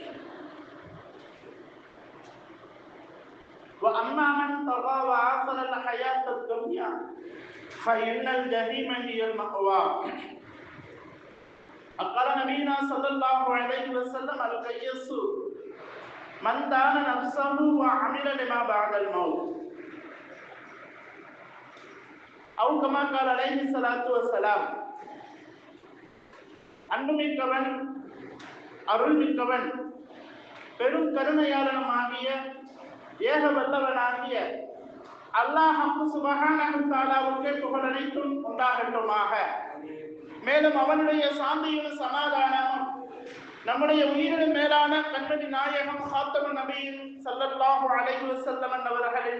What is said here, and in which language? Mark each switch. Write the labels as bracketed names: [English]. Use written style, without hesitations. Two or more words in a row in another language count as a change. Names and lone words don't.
[Arabic] وأما من طغى وآثر الحياة الدنيا فإن الجحيم هي المأوى. قال نبينا صلى الله عليه وسلم القيس من دان نفسه وعمل لما بعد الموت أو كما قال عليه الصلاة والسلام. [Tamil] அன்புமிக்கவன் அருள்மிக்கவன் பெரும் கருணையாளனுமாகிய ஏக வல்லவனாகிய அல்லாஹ் [Arabic] سبحانه و تعالى [Tamil] புகழ் அனைத்தும் உண்டாகட்டுமாக. மேலும் அவனுடைய சாந்தியும் சமாதானமும் நம்முடைய உயிரினும் மேலான கண்மணி நாயகம் காத்தமுன் நபியின் [Arabic] صلى الله عليه وسلم [Tamil] அவர்களின்